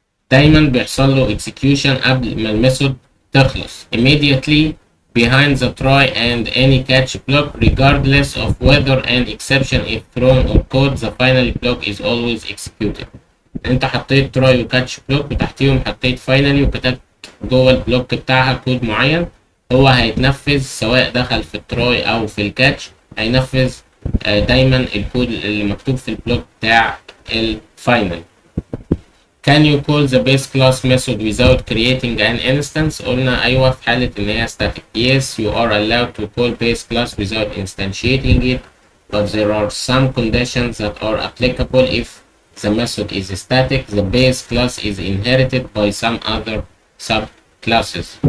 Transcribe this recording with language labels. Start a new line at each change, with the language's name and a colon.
Arabic: دايما بيحصل له execution قبل ما الميثود تخلص
English: immediately behind the try and any catch block regardless of whether an exception is thrown or caught. The final block is always executed.
Arabic: انت حطيت تراي وكاتش بلوك وتحتيهم حطيت فاينلي وكتبت جوه البلوك بتاعها كود معين، هو هيتنفذ سواء دخل في التراي او في الكاتش، هينفذ دايما الكود اللي مكتوب في البلوك بتاع الفاينل.
English: Can you call the base class method without creating an instance؟
Arabic: قلنا ايوه في حالة ان هي static.
English: Yes, you are allowed to call base class without instantiating it, but there are some conditions that are applicable. If the method is static, the base class is inherited by some other subclasses.